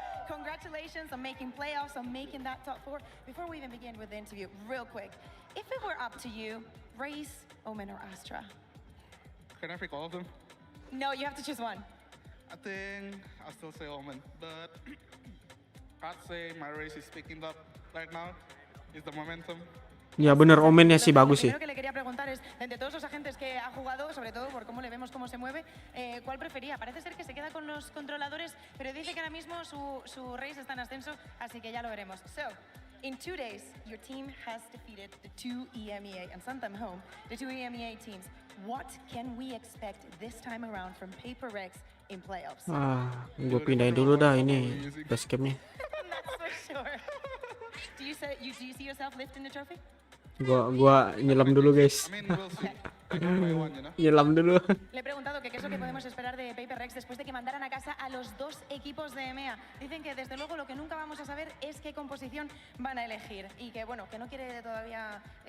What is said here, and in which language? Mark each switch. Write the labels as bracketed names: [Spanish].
[English] Congratulations on making playoffs, on making that top 4. Before we even begin with the interview, real quick, if it were up to you, Race, Omen, or Astra? Can I pick all of them? No, you have to choose one. I think I'll still say Omen, but I'd say my Race is picking up right now. Is the momentum. [Indonesian] Ya bener, Omennya sih bagus sih. [Spanish] Lo que le quería preguntar es, de todos los agentes que ha jugado, sobre todo por cómo le vemos cómo se mueve, ¿cuál prefería? Parece ser que se queda con los controladores, pero dice que ahora mismo su Race está en ascenso, así que ya lo veremos. [English] So, in 2 days, your team has defeated the 2 EMEA and sent them home, the 2 EMEA teams. What can we expect this time around from PRX in playoffs. [Indonesian] Gue pindahin dulu dah ini basecamp-nya. [English] That's for sure. Do you see yourself lifting the trophy? [Indonesian] Gua nyelam dulu, guys. Nyelam dulu. [Spanish] Le he preguntado que qué es lo que podemos esperar de PRX después de que mandaran a casa a los dos equipos de EMEA. Dicen que desde luego lo que nunca vamos a saber es qué composición van a elegir y que bueno, que no quiere todavía